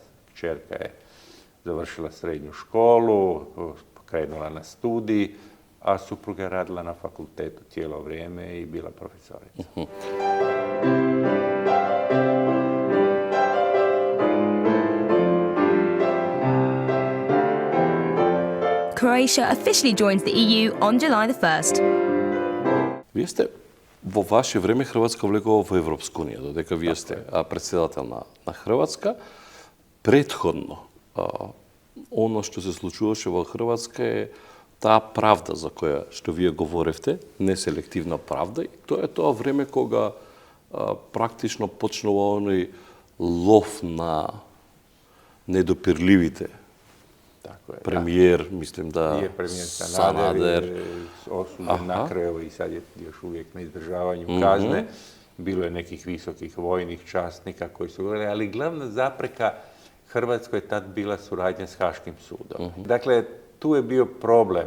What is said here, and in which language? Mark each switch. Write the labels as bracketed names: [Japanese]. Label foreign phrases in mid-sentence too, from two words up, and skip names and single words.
[Croatian] Kćerka je završila srednju školu, krenula na studij, a supruga je radila na fakultetu cijelo vrijeme i bila profesorica. [English] Croatia officially joins the EU on July the 1st. [Macedonian] Вие сте во ваше време Хрватска влегува во Европска унија, додека вие сте председател на Хрватска. Претходно, оно што се случуваше во Хрватска е таа правда за која што вие говоревте, неселективна правда, и тоа е тоа време кога практично почнува оној лов на недопирливите. [Croatian] Tako je, [Macedonian] Премиер, мислим да [Croatian] Prije premijer Sanader je osuđen na kraju i sad je još uvijek na izdržavanju kazne. Bilo je nekih visokih vojnih časnika koji su govorili, ali glavna zapreka Hrvatskoj je tad bila suradnja s Haškim sudom. Dakle, tu je bio problem.